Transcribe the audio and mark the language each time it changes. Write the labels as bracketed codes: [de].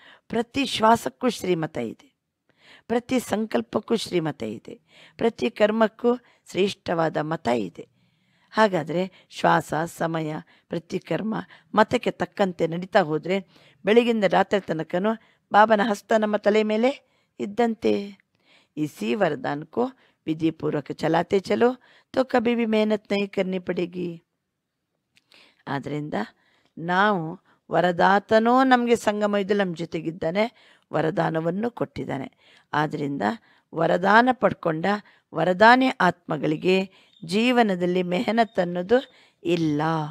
[kn] ಪ್ರತಿ ಶ್ವಾಸಕ್ಕೂ ಶ್ರೀಮತ ಇದೆ, ಪ್ರತಿ ಸಂಕಲ್ಪಕ್ಕೂ ಶ್ರೀಮತ ಇದೆ, ಪ್ರತಿ ಕರ್ಮಕ್ಕೂ ಶ್ರೇಷ್ಠವಾದ ಮತ ಇದೆ. ಹಾಗಾದರೆ ಶ್ವಾಸ, ಸಮಯ, ಪ್ರತಿ ಕರ್ಮ ಮತಕ್ಕೆ ತಕ್ಕಂತೆ ನಡೀತಾ ಹೋದರೆ ಬೆಳಗಿಂದ ರಾತ್ರಿ ತನಕನೂ ಬಾಬನ ಹಸ್ತ ನಮ್ಮ ತಲೆ ಮೇಲೆ ಇದ್ದಂತೆ. [hi] इसी वरदान को विधि पूर्वक चलाते चलो तो कभी भी मेहनत नहीं करनी पड़ेगी. [kn] ಆದ್ದರಿಂದ ನಾವು ವರದಾತನೂ ನಮಗೆ ಸಂಗಮಯುಗದಲ್ಲಿ ನಮ್ಮ ಜೊತೆಗಿದ್ದಾನೆ, ವರದಾನವನ್ನು ಕೊಟ್ಟಿದ್ದಾನೆ. ಆದ್ದರಿಂದ ವರದಾನ ಪಡ್ಕೊಂಡ ವರದಾನಿ ಆತ್ಮಗಳಿಗೆ ಜೀವನದಲ್ಲಿ ಮೆಹನತ್ ಅನ್ನೋದು ಇಲ್ಲ.